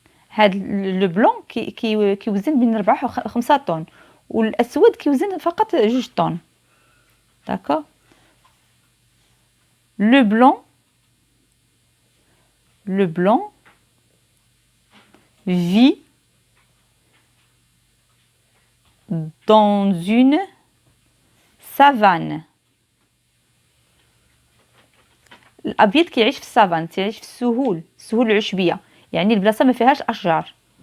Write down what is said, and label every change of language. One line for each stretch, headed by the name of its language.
Arabic: هاد لو بلون كيوزن بين 4 و 5 طن والاسود كيوزن فقط 2 طن.
French: داكور. Le blanc vit dans une savane.
Arabic: الابيض كيعيش في السافان كيعيش في السهول العشبيه يعني البلاصه ما فيهاش اشجار.